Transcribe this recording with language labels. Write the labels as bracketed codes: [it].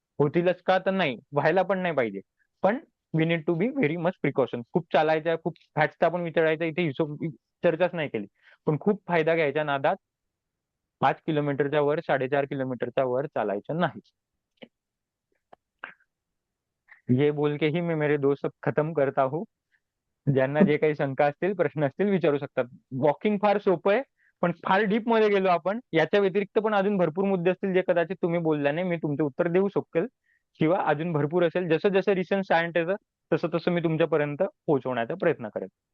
[mr] होतीलच का तर नाही, व्हायला पण नाही पाहिजे, पण [en] We need to be very much precaution. [mr] खूप चालायच्या, खूप फॅट्सचा पण विचारायचा, इथे हिशोब चर्चाच नाही केली, पण खूप फायदा घ्यायच्या नादात 5 किलोमीटरच्या वर, 4.5 किलोमीटरच्या वर चालायचं नाही. [hi] ये बोल के ही मैं मेरे दो सब खत्म करता हूँ. [mr] ज्यांना जे काही शंका असतील, प्रश्न असतील विचारू शकतात. वॉकिंग फार सोपं आहे, पण फार डीप मध्ये गेलो आपण. याच्या व्यतिरिक्त पण अजून भरपूर मुद्दे असतील जे कदाचित तुम्ही बोलल्याने मी तुमचे उत्तर देऊ शकेल, किंवा अजून भरपूर असेल, जसं जसं रिसर्च सायंट येतं तसं तसं मी तुमच्यापर्यंत पोहोचवण्याचा प्रयत्न करेन.